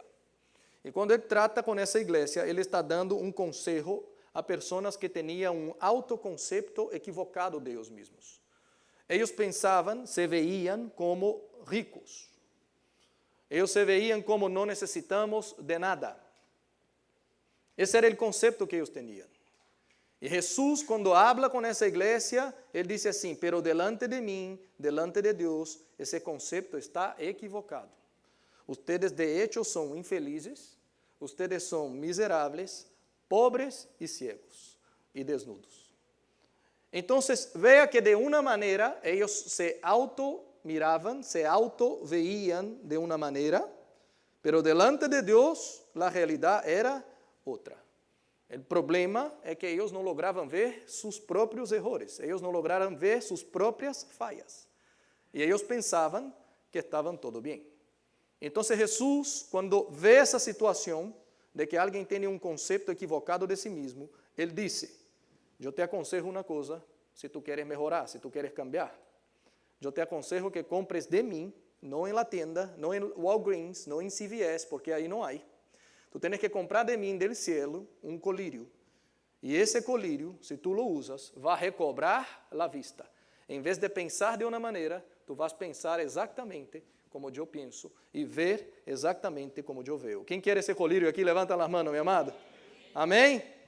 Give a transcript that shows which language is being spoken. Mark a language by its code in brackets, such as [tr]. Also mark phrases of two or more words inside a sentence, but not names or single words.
[pt] E quando ele trata com essa igreja, ele está dando um conselho a pessoas que tinham um autoconcepto equivocado de eles mesmos. Eles pensavam, se veiam como ricos. Eles se veiam como não necessitamos de nada. Esse era o conceito que eles tinham. E Jesus, quando habla com essa igreja, ele diz assim: [es] pero delante de [pt] mim, [es] delante de [pt] Deus, esse conceito está equivocado. [es] Ustedes de hecho [pt] são infelizes, ustedes são miseráveis, pobres e ciegos e desnudos. Então, veja que de uma maneira, eles se auto-miravam, se auto-veíam de uma maneira, [es] pero delante de [pt] Deus, a realidade era outra. O problema é que eles não logravam ver seus próprios erros, eles não lograram ver suas próprias falhas. E eles pensavam que estavam tudo bem. Então, Jesus, quando vê essa situação de que alguém tem um conceito equivocado de si mesmo, ele disse: eu te aconselho uma coisa, se tu queres melhorar, se tu queres cambiar. Eu te aconselho que compres de mim, não em [es] la tienda, [pt] não em Walgreens, não em CVS, porque aí não há. Tu tens que comprar de mim, [es] del cielo, [pt] um colírio. E esse colírio, se tu lo usas, vai recobrar a vista. Em vez de pensar de uma maneira, tu vas pensar exatamente como eu penso e ver exatamente como eu vejo. Quem quer esse colírio aqui, levanta as mãos, meu amado. Amém?